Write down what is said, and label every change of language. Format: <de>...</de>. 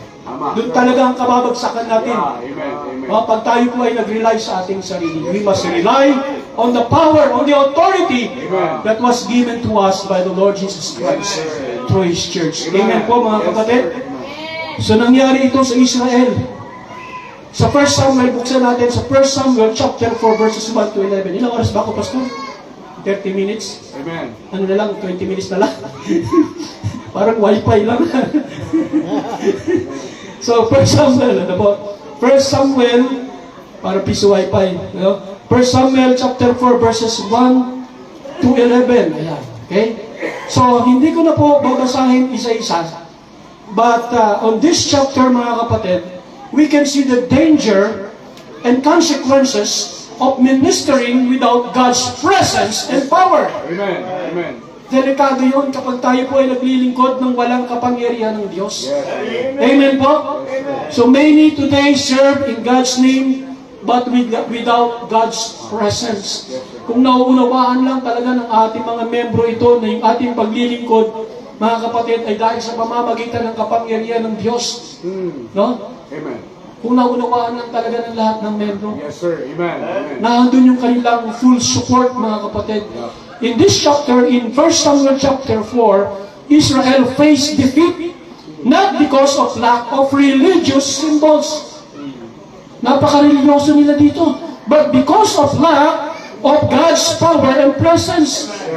<tl>Doon talaga ang kababagsakan natin. Pag tayo po ay nag-rely sa ating sarili,</tl> <en>we must rely on the power, on the authority that was given to us by the Lord Jesus Christ through His church.</en> <tl>Amen po mga kapatid. So nangyari ito sa Israel. Sa 1 Samuel, buksan natin sa 1 Samuel chapter 4 verses 1 to 11. Ilang oras ba ako, Pastor? 30 minutes? Amen. Ano na lang, 20 minutes na lang? Parang wifi lang. So, 1 Samuel, ano po? 1 Samuel, para piso wifi.</tl> <en>You know? 1 Samuel chapter 4 verses 1 to 11. Ayan. Okay? So,</en> <tl>hindi ko na po babasahin isa-isa.</tl> <en>But on this chapter,</en> <tl>mga kapatid,</tl> <en>we can see the danger and consequences of ministering without God's presence and power. Amen. Amen.</en> <tl>Delikado yun kapag tayo po ay naglilingkod ng walang kapangyarihan ng Diyos. Amen po?</tl> <en>So many today serve in God's name but without God's presence.</en> <tl>Kung nauunawaan lang talaga ng ating mga membro ito na yung ating paglilingkod, mga kapatid, ay dahil sa pamamagitan ng kapangyarihan ng Diyos. No? Amen. Kung naunawaan lang talaga ng lahat ng membro.</tl> <en>Yes, sir. Amen. Amen.</en> <tl>Naandun yung kanilang full support, mga kapatid.</tl> <en>In this chapter, in 1 Samuel chapter 4, Israel faced defeat not because of lack of religious symbols.</en> <tl>Napaka-religyoso nila dito.</tl> <en>But because of lack of God's power and presence.</en>